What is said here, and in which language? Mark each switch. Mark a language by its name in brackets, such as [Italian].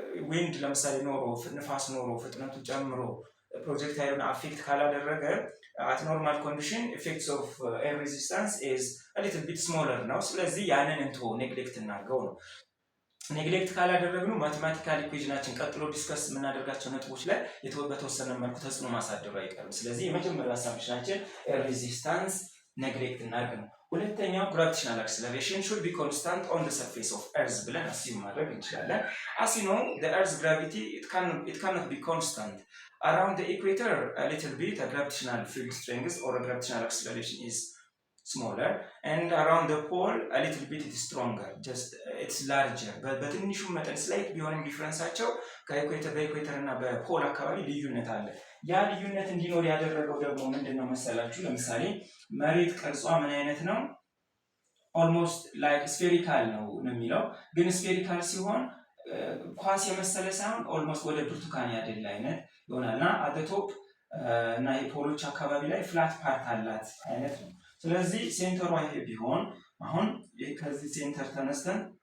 [Amharic] ዊንድ ለምሳሌ ኖሮ ንፋስ ኖሮ ፍጥነቱ ጨምሮ ፕሮጀክታይሉን አፌክት ካላደረገ [English] at normal condition effects of air resistance is a little bit smaller [Amharic] ነው። ስለዚህ ያንን እንተው ኔግሌክት እናድርገው ነው። ኔግሌክት ካላደረግነው ማቴማቲካል ኢኩዌሽናችን ቀጥሎ ዲስከስ የምናደርጋቸው ነጥቦች ላይ በተወሰነ መልኩ ተጽዕኖ ማሳደሩ አይቀርም። ስለዚህ የመጀመሪያው አሳምፕሽናችን ኤር ሬዚስታንስ ኔግሌክት እናድርግ ነው። [English] ሁለተኛው gravitational acceleration should be constant on the surface of earth ብለን assume ማድረግ እንችላለን። as you know the earth's gravity it cannot be constant around the equator a little bit a gravitational field strength or a gravitational acceleration is smaller and around the pole a little bit it is stronger just it's larger [Amharic] በትንሹ መጠን ስላይት ቢሆንም ዲፈረንሳቸው በኢኩዌተር እና በፖል አካባቢ ልዩነት አለ። ያ ልዩነት እንዲኖር ያደረገው ደግሞ ምንድነው መሰላችሁ? ለምሳሌ መሬት ቅርጿ ምን አይነት ነው? [English] almost like spherical [Amharic] ነው የሚለው ግን spherical ሲሆን ኳስ የመሰለ ሳይሆን almost ወደ ብርቱካን ያደላ አይነት ይሆናልና [English] at the top [Amharic] እና የፖሎች አካባቢ ላይ ፍላት ፓርት አላት አይነት ነው። ስለዚህ ሴንተሩ ይሄ ቢሆን አሁን ከዚህ ሴንተር ተነስተን